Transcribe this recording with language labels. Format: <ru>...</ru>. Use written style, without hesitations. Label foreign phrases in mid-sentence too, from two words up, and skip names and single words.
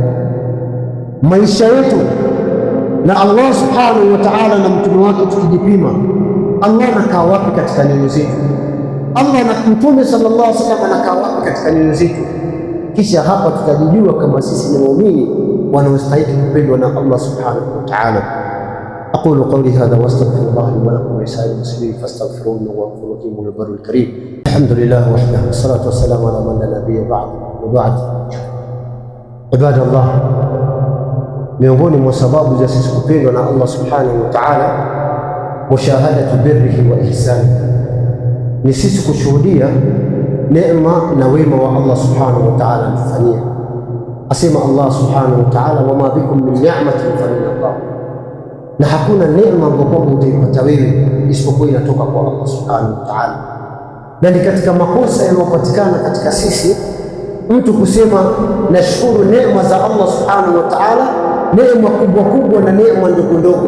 <sw>Maisha yetu na</sw> <ar>الله سبحانه وتعالى</ar> <sw>na mtume wake tukijipima, Allah anakaa wapi katika nyoyo zetu? Allah na Mtume</sw> <ar>صلى الله عليه وسلم</ar> <sw>anakaa wapi katika nyoyo zetu? Kisha hapa tutajijua kama sisi ni waumini wanaostahili kupendwa na</sw> <ar>الله سبحانه وتعالى. أقول قولي هذا وأستغفر الله لي ولكم ولسائر المسلمين فاستغفروه إنه هو الغفور البر الكريم. الحمد لله وحده والصلاة والسلام على من لا نبي بعد. وبعد عباد الله,</ar> <sw>miongoni mwa sababu za sisi kupendwa na</sw> <ar>الله سبحانه وتعالى, مشاهدة بره وإحسانه,</ar> <sw>ni sisi kushuhudia neema na wema wa</sw> <ar>الله سبحانه وتعالى</ar> <sw>anatufanyia.</sw> <ar>Asema الله سبحانه وتعالى وما بكم من نعمة فمن الله,</ar> <sw>na hakuna neema ambayo utaipata wewe isipokuwa inatoka kwa</sw> <ar>الله سبحانه وتعالى.</ar> <sw>Na ni katika makosa yanayopatikana katika sisi mtu kusema nashukuru neema za</sw> <ar>الله سبحانه وتعالى,</ar> <sw>neema kubwa kubwa na neema ndogo ndogo.</sw>